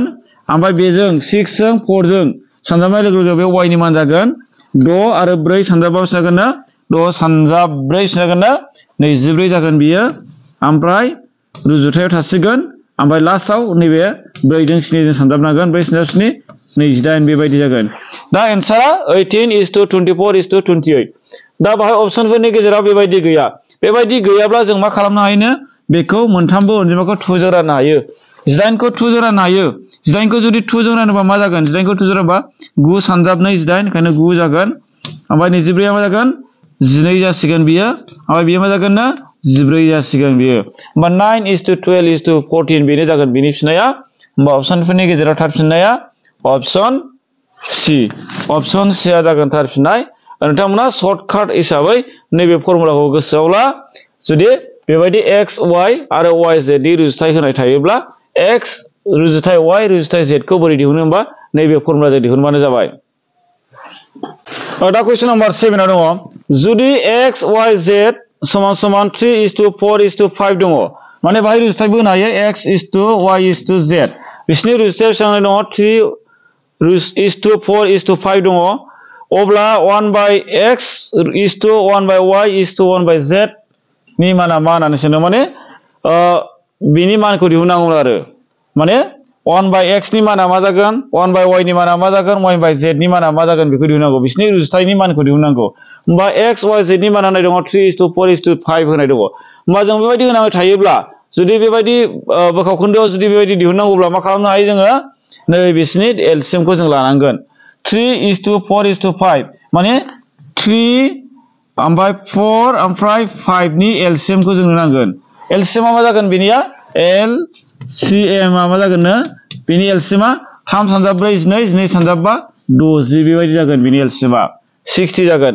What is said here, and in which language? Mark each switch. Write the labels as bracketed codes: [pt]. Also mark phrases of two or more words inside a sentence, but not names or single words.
[brx] ओमफ्राय बेजों 6 जों 4 जों सानजाबनाय लोगो लोगो बे y नि मान जागोन 6 आरो 4 सानजाबा बेसे जागोन ना 6 सानजाब 4 जागोन ना 24 जागोन बियो। ओमफ्राय रुजुथायाव थासिगोन। ओमफ्राय लास्टआव नैबे 4 जों 7 जों सानजाबनांगोन 4 सानजाब 7 28 बेबायदि जागोन। दा एन्सारा [en] 18 is to 24 is to 28। [brx] दा बाहाय अपसनफोरनि गेजेराव बेबायदि गैया। बेबायदि गैयाब्ला जों मा खालामनो हायोनो बेखौ मोनथामबो अनजिमाखौ 2 जों राननो हायो। 18 खौ 2 जों राननो हायो। 18 खौ जुदि 2 जों रानोबा मा जागोन 18 खौ 2 जों रानोबा 9 सानजाब 2 18 ओंखायनो 9 जागोन। ओमफ्राय 24 आ मा जागोन 12 जासिगोन बियो। ओमफ्राय बियो मा जागोन ना 14 जासिगोन बियो। [en] होमबा 9 is to 12 is to 14 [brx] बेनो जागोन बिनि फिननाया। होमबा अपसनफोरनि गेजेराव थार फिननाया अपसन C। अपसन C आ जागोन थार फिननाय। नोंथांमोना सर्टकाट हिसाबै नैबे फर्मुलाखौ गोसोआव ला। जुदि बेबायदि x y आरो y z नि रुजुथाय होनाय थायोब्ला x रुजुथाय y रुजुथाय z खौ बोरै दिहुनो होनबा नैबे फर्मुलाजों दिहुनबानो जाबाय। दा कुइसन नाम्बार 7 आव दङ जुदि x y z समान समान [en] 3 is to 4 is to 5 [brx] दङ। माने बाहाय रुजुथायबो होनो हायो [en] x is to y is to z [brx] बिसोरनि रुजुथाया बेसेबां दङ [en] 3 is to 4 is to 5 [brx] दङ। अब्ला [en] 1 by x is to 1 by y is to 1 by z [brx] नि माना मा होननानै सोंदों। माने बिनि मानखौ दिहुननांगौ आरो। माने [en] 1 by x [brx] नि माना मा जागोन [en] 1 by y [brx] नि माना मा जागोन [en] 1 by z [brx] नि माना मा जागोन बेखौ दिहुननांगौ। बिसोरनि रुजुथायनि मानखौ दिहुननांगौ। होमबा x y z नि मान होनाय दङ [en] 3 is to 4 is to 5 [brx] होनाय दङ। होमबा जों बेबायदि होनानै थायोब्ला जुदि बेबायदि बोखावखोन्दोआव जुदि बेबायदि दिहुननांगौब्ला मा खालामनो हायो जोङो नै बिसोरनि एलसिएमखौ जों लानांगोन। [en] 3 is to 4 is to 5 [brx] माने 3 ओमफ्राय 4 ओमफ्राय 5 नि एलसिएमखौ जोंनो नांगोन। एलसिएमआ मा जागोन बेनिया एलसिएमआ मा जागोननो बेनि एलसिएमआ 3 सानजाब 4 12 12 सानजाब 5 60 बेबायदि जागोन बेनि एलसिएमआ 60 जागोन।